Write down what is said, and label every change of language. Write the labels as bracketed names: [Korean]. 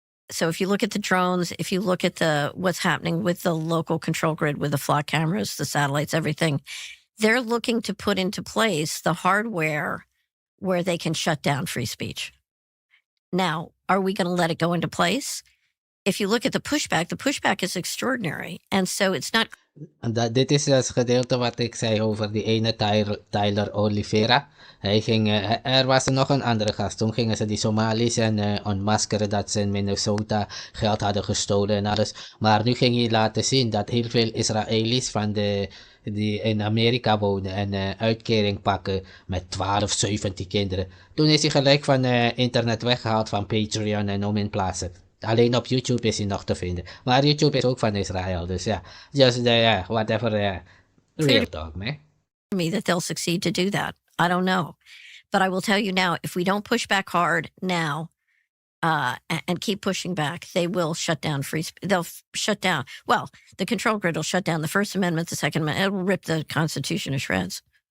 [English] So if you look at the drones, if you look at what's happening with the local control grid, with the flock cameras, the satellites, everything, they're looking to put into place the hardware where they can shut down free speech. Now, are we going to let it go into place? If you look at the pushback is extraordinary. And so it's not... [Dutch] Dit is het gedeelte wat ik zei over die ene Tyler Oliveira. Er was nog een andere gast. Toen gingen ze die Somali's onmaskeren dat ze in Minnesota geld hadden gestolen en alles. Maar nu ging hij laten zien dat heel veel Israëli's die in Amerika wonen en uitkering pakken met 12, 17 kinderen. Toen is hij gelijk van internet weggehaald van Patreon en om in plaatsen. Alleen op YouTube is hij nog te vinden. Maar YouTube is ook van Israël. Dus ja, [English] just whatever. Real talk, man. Me that they'll succeed to do that. I don't know. But I will tell you now, if we don't push back hard now and keep pushing back, they will shut down they'll shut down. Well, the control grid will shut down the First Amendment, the Second Amendment. It will rip the Constitution to shreds.